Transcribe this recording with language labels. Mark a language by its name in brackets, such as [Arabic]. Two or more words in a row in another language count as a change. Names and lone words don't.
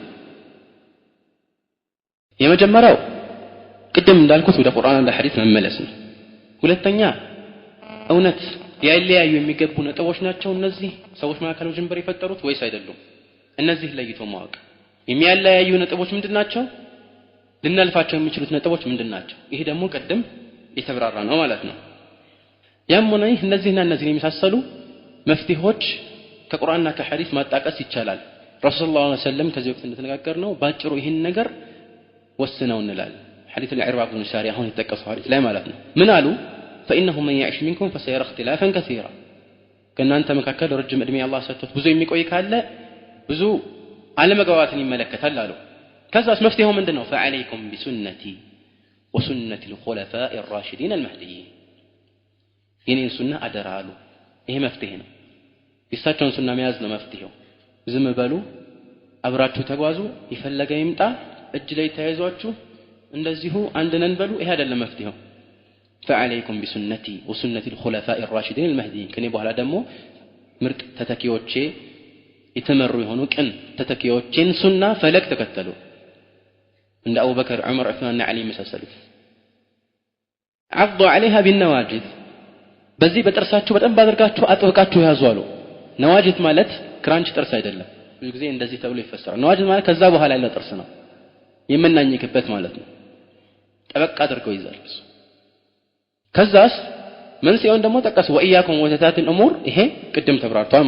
[Amharic] የመጀመሪያው ቅድም እንዳልኩት ወደ ቁርአንና ሐዲስ መመለስ ነው ሁለተኛ እውነት ያለያዩ የሚገቡ ነጥቦች ናቸው እነዚህ ሰዎች መካከል ጅንበር የፈጠሩት ወይስ አይደሉም እነዚህ ለይቶ ማወቅ የሚያለያዩ ነጥቦች ምንድናቸው ልናልፋቸው የሚችሉት ነጥቦች ምንድናቸው ይሄ ደግሞ ቀደም የተብራራ ነው ማለት ነው ያም ሆነ ይህ እነዚህና እነዚህ የሚሳሰሉ መፍትሄዎች ከቁርአንና ከሐዲስ ማጣቀስ ይቻላል ረሱል [Arabic] صلى الله عليه وسلم [Amharic] ከዚህ ወቅት እንደተነጋገርነው ባጭሩ ይሄን ነገር ወስነው እንላለን ሐዲስ العرباض بن ساري አሁን የተጠቀሰው ሐዲስ ላይ ማለት ነው ምን አሉ [Arabic] فإنه من يعيش منكم فسيرى اختلافا كثيرا [Amharic] ከእናንተ መካከል ረጅም እድሜ አላህ ሰጥቶት ብዙ የሚቆይ ካለ ብዙ አለመግባባትን ይመለከታል አሉ ከዛስ መፍትሄው ምንድነው [Arabic] فعليكم بسنتي وسنة الخلفاء الراشدين المهديين [Amharic] የኔን ሱና አደራ አሉ ይሄ መፍትሄ ነው የሳቸውን ሱና መያዝ ነው መፍትሄው ዝም በሉ አብራችሁ ተጓዙ ይፈለገ ይምጣ እጅ ላይ ተያይዟችሁ እንደዚሁ አንድ ነን በሉ ይሄ አይደለም መፍትሄው [Arabic] فعليكم بسنتي وسنة الخلفاء الراشدين المهديين [Amharic] ከኔ በኋላ ደግሞ ምርጥ ተተኪዎቼ የተመሩ የሆኑ ቅን ተተኪዎቼን ሱና ፈለግ ተከተሉ እንደ አቡበከር ዑመር ዑስማንና አሊ መሰሉት [Arabic] عضوا عليها بالنواجذ [Amharic] በዚህ በጥርሳችሁ በጣም ባደርጋችሁ አጥብቃችሁ ያዙ አሉ ነዋጅት ማለት ክራንች ጥርስ አይደለም ብዙ ጊዜ እንደዚህ ተብሎ ይፈሰራል ነዋጅት ማለት ከዛ በኋላ ያለው ጥርስ ነው የምናኝክበት ማለት ነው ጠበቅ አድርገው ይዛል ከዛስ ምን ሲሆን ደግሞ ተቀስ [Arabic] وإياكم ومحدثات الأمور [Amharic] ይሄ ቅድም ተብራርቷል